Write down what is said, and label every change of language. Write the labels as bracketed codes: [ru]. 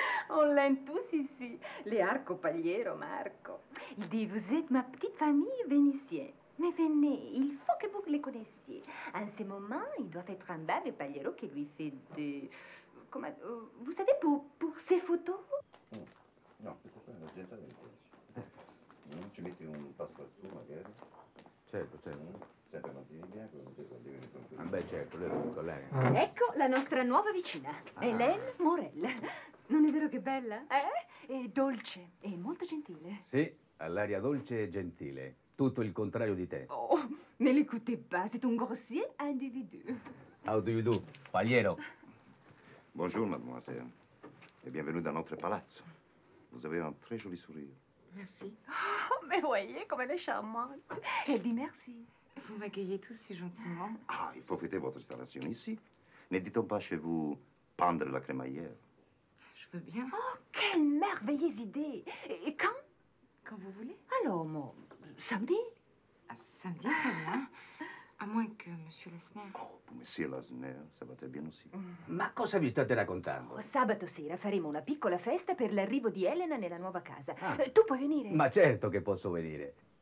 [fr] On l'aime tous ici. Les Arco Pagliero, Marco. Il dit, vous êtes ma petite famille vénitienne. Mais venez, il faut que vous les connaissiez. En ce moment, il doit être en bas de Pagliero qui lui fait des... Comment... vous savez, pour ses photos? [it] No, questo qua è l'argento. Non ci metti un passepartout, magari? Certo, certo. Sempre mantieni bianco, non ti conviene con Ah, beh, certo, lei lo dico a lei. Ecco la nostra nuova vicina, Hélène Morel. Non è vero che bella? È dolce e molto gentile. Sì, ha l'aria dolce e gentile. Tutto il contrario di te. [fr] Oh, ne l'écoutez pas, c'est un grossier individu. [en] How do you do, Pagliero? [fr] Bonjour, mademoiselle. Et bienvenue dans notre palazzo. Vous avez un très joli sourire. Merci. Oh, mais voyez comme elle est charmante. Elle dit merci. Vous m'accueillez tous si gentiment. Ah, il faut fêter votre installation ici. Ne dit-on pas chez vous pendre la crémaillère? Je veux bien. Oh, quelle merveilleuse idée. Et quand? Quand vous voulez. Alors, moi, samedi? Samedi, très bien. À moins que Monsieur Lasner... Oh, pour Monsieur Lasner, ça va très bien aussi. [it] Ma cosa vi state raccontando? Sabato sera faremo una piccola festa per l'arrivo di Elena nella nuova casa. Tu puoi venire? Ma certo che posso venire.